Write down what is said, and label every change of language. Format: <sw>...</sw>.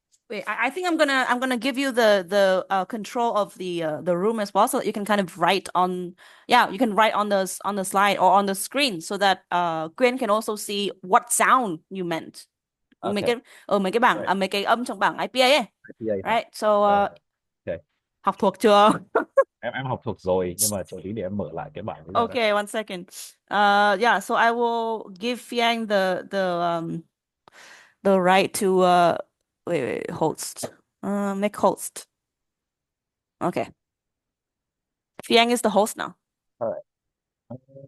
<en>Wait, I think I'm gonna give you the control of the room as well, so that you can kind of write on, you can write on the slide or on the screen, so that Quyên can also see what sound you meant.</en> <vi>Mấy</vi> <en>Okay.</en> <vi>cái bảng</vi> <en>Right.</en> <vi>mấy cái âm trong bảng IPA ấy. IPA hả?</vi> <en>Right. So Okay.</en> <vi>học thuộc chưa? Em học thuộc rồi, nhưng mà chờ tí để em mở lại cái bảng bây giờ.</vi> <en>Okay, one second. Yeah, so I will give Phi Anh the right to wait, host. Make host. Okay. Phi Anh is the host now. All right.</en>